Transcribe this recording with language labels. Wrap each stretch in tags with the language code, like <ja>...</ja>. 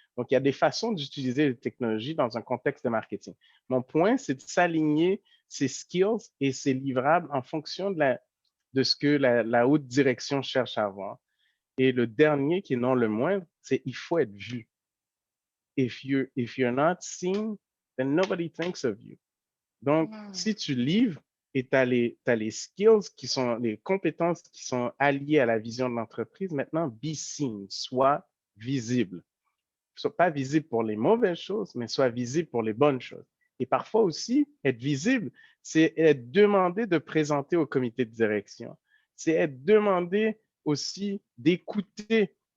<fr>Donc, il y a des façons d'utiliser les technologies dans un contexte de marketing. Mon point, c'est de s'aligner ses skills et ses livrables en fonction de ce que la haute direction cherche à avoir. Et le dernier, qui est non le moindre, c'est il faut être vu.</fr> <en>If you're not seen, then nobody thinks of you.</en> <fr>Donc, si tu livres et tu as les skills qui sont, les compétences qui sont alliées à la vision de l'entreprise, maintenant,</fr> <en>be seen,</en> <fr>sois visible. Soit pas visible pour les mauvaises choses, mais soit visible pour les bonnes choses. Et parfois aussi, être visible, c'est être demandé de présenter au comité de direction. C'est être demandé aussi d'écouter</fr>